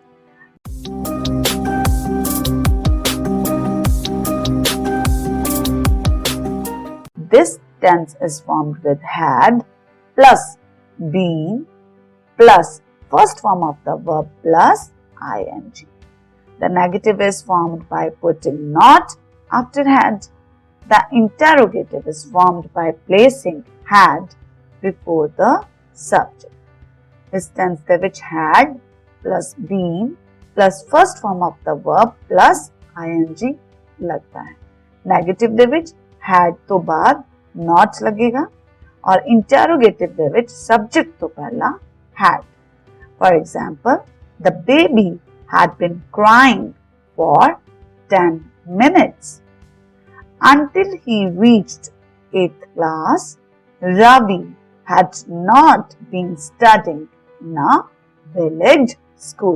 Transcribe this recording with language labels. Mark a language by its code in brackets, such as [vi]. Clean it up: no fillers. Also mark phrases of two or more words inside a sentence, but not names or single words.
[en] This tense is formed with had plus been plus first form of the verb plus ing. The negative is formed by putting not after had. The interrogative is formed by placing had before the subject. [pa] ਇਸ tense ਦੇ ਵਿੱਚ [en] had plus been plus first form of the verb plus ing [pa] ਲੱਗਦਾ ਹੈ. Negative ਦੇ ਵਿੱਚ had ਤੋਂ ਬਾਅਦ not ਲੱਗੇਗਾ ਔਰ interrogative ਦੇ ਵਿੱਚ subject ਤੋਂ ਪਹਿਲਾਂ had. [en] For example, the baby had been crying for 10 minutes. Until he reached 8th class, Ravi had not been studying in a village school.